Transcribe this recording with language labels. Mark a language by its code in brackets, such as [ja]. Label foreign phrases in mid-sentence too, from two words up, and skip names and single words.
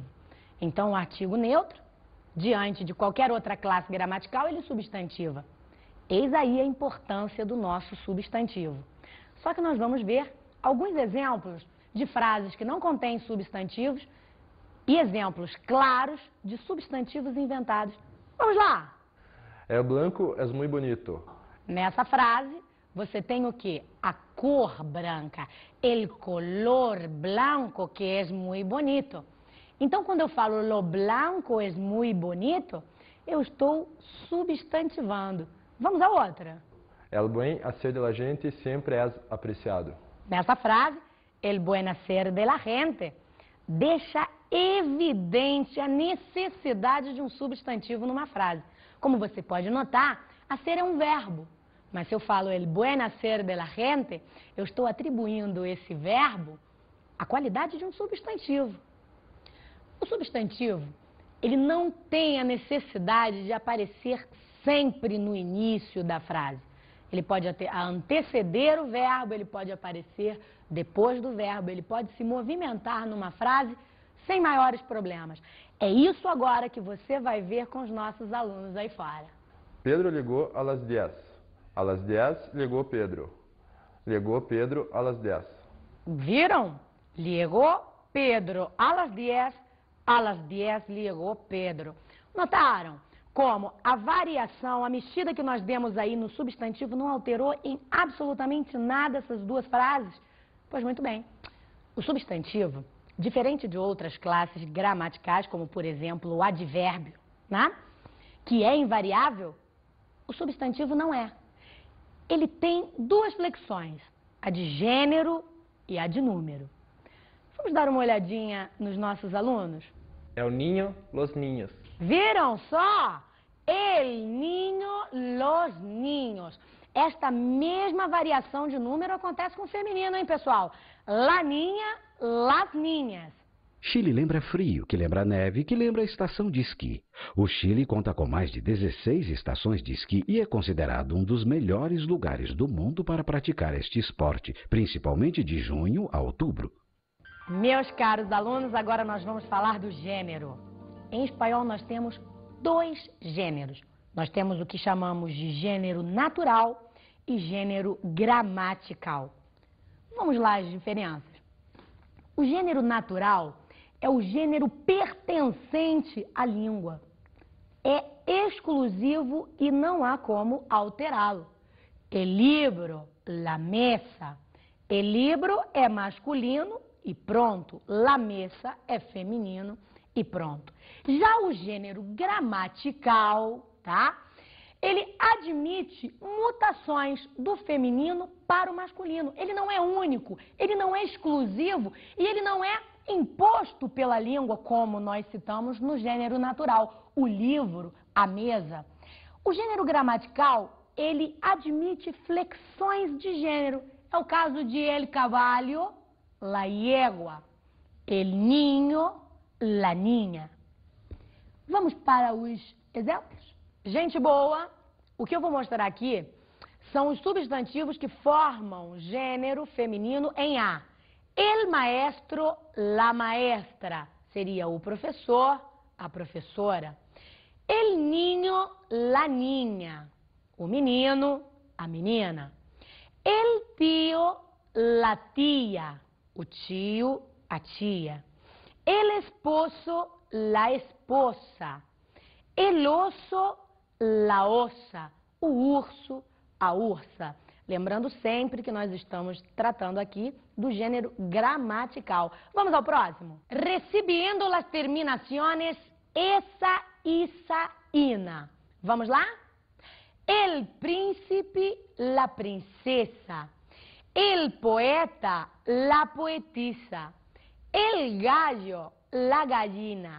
[pt] Então o artigo neutro, diante de qualquer outra classe gramatical, ele substantiva. Eis aí a importância do nosso substantivo. Só que nós vamos ver alguns exemplos de frases que não contêm substantivos e exemplos claros de substantivos inventados. Vamos lá! [es] El blanco es muy bonito. [pt] Nessa frase, você tem o quê? A cor branca. [es] El color blanco que es muy bonito. [pt] Então, quando eu falo [es] lo blanco es muy bonito, [pt] eu estou substantivando. Vamos a outra. [es] El buen hacer de la gente siempre es apreciado. [pt] Nessa frase, [es] el buen hacer de la gente [pt] deixa evidente a necessidade de um substantivo numa frase. Como você pode notar, hacer é um verbo. Mas se eu falo [es] el buen hacer de la gente, [pt] eu estou atribuindo esse verbo a qualidade de um substantivo. O substantivo, ele não tem a necessidade de aparecer sempre no início da frase. Ele pode anteceder o verbo, ele pode aparecer depois do verbo, ele pode se movimentar numa frase sem maiores problemas. É isso agora que você vai ver com os nossos alunos aí fora. Pedro ligou [es] a las 10. A las 10 [pt] ligou Pedro. Ligou Pedro [es] a las 10. [pt] Viram? Ligou Pedro [es] a las 10. A las 10 [pt] ligou Pedro. Notaram como a variação, a mexida que nós demos aí no substantivo não alterou em absolutamente nada essas duas frases? Pois muito bem. O substantivo, diferente de outras classes gramaticais, como por exemplo o advérbio, né? Que é invariável, o substantivo não é. Ele tem duas flexões, a de gênero e a de número. Vamos dar uma olhadinha nos nossos alunos? [es] El niño, los niños. [pt] Viram só? [es] El niño, los niños. [pt] Esta mesma variação de número acontece com o feminino, hein, pessoal? [es] La niña, las niñas. [pt] Chile lembra frio, que lembra neve, que lembra estação de esqui. O Chile conta com mais de 16 estações de esqui e é considerado um dos melhores lugares do mundo para praticar este esporte, principalmente de junho a outubro. Meus caros alunos, agora nós vamos falar do gênero. Em espanhol nós temos 2 gêneros. Nós temos o que chamamos de gênero natural e gênero gramatical. Vamos lá as diferenças. O gênero natural é o gênero pertencente à língua. É exclusivo e não há como alterá-lo. [es] El libro, la mesa. El libro [pt] é masculino e pronto. [es] La mesa [pt] é feminino e pronto. Já o gênero gramatical, tá? Ele admite mutações do feminino para o masculino. Ele não é único, ele não é exclusivo e ele não é imposto pela língua, como nós citamos no gênero natural, o livro, a mesa. O gênero gramatical, ele admite flexões de gênero. É o caso de [es] el caballo, la yegua, el niño, la niña. [pt] Vamos para os exemplos? Gente boa, o que eu vou mostrar aqui são os substantivos que formam gênero feminino em A. [es] El maestro, la maestra, [pt] seria o professor, a professora. [es] El niño, la niña, [pt] o menino, a menina. [es] El tío, la tía, [pt] o tio, a tia. [es] El esposo, la esposa. El oso, la ossa, [pt] o urso, a ursa. Lembrando sempre que nós estamos tratando aqui do gênero gramatical. Vamos ao próximo? [es] Recibiendo las terminaciones esa, isa, ina. [pt] Vamos lá? [es] El príncipe, la princesa. El poeta, la poetisa. El gallo, la gallina.